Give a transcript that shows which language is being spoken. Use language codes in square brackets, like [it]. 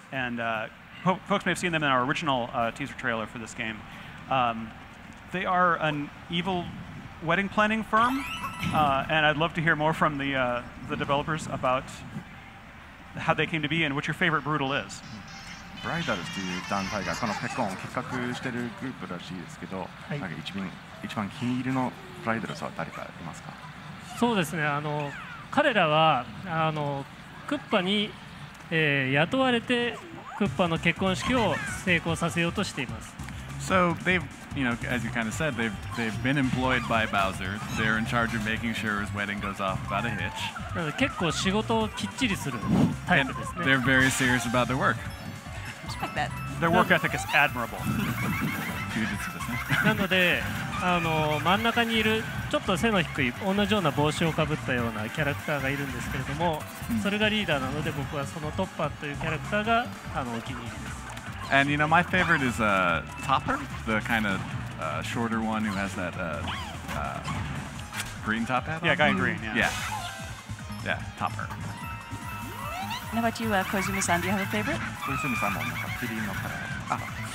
[en] And folks may have seen them in our original teaser trailer for this game. They are an evil wedding planning firm, and I'd love to hear more from the developers about how they came to be and what your favorite Brutal is. [ja] ブライダルズという団体がこのペコンを企画しているグループらしいですけど、なんか一番気に入りのブライダルズは誰かいますか？そうですね。彼らはクッパに雇われてクッパの結婚式を成功させようとしています。 [en] So they've, as you kind of said, they've been employed by Bowser. They're in charge of making sure his wedding goes off without a hitch. [ja] なので結構仕事をきっちりするタイプですね。 [en] They're very serious about their work. Respect that. Their work ethic is admirable. [ja] なので真ん中にいるちょっと背の低い同じような帽子をかぶったようなキャラクターがいるんですけれども、それがリーダーなので僕はそのトッパーというキャラクターがお気に入りです。 [en] And my favorite is Topper, the kind of shorter one who has that green top hat. Yeah, guy in green. Yeah, Topper. And how about you, Koizumi-san? Do you have a favorite? [ja] 小泉さんもなんかキリンのカラー。